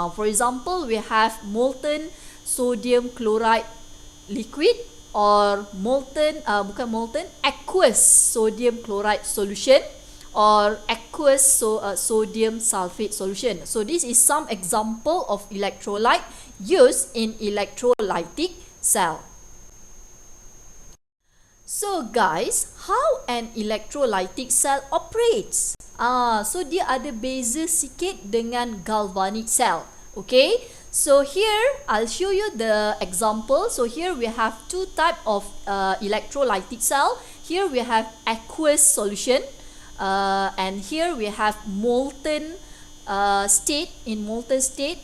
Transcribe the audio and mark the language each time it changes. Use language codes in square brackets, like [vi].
[en] For example, we have molten sodium chloride liquid or aqueous sodium chloride solution or aqueous sodium sulfate solution. So this is some example of electrolyte used in electrolytic cell. So guys, how an electrolytic cell operates? So [ms] dia ada beza sikit dengan galvanic cell. [en] Okay, so here I'll show you the example. So here we have two type of electrolytic cell. Here we have aqueous solution. And here we have molten state, in molten state.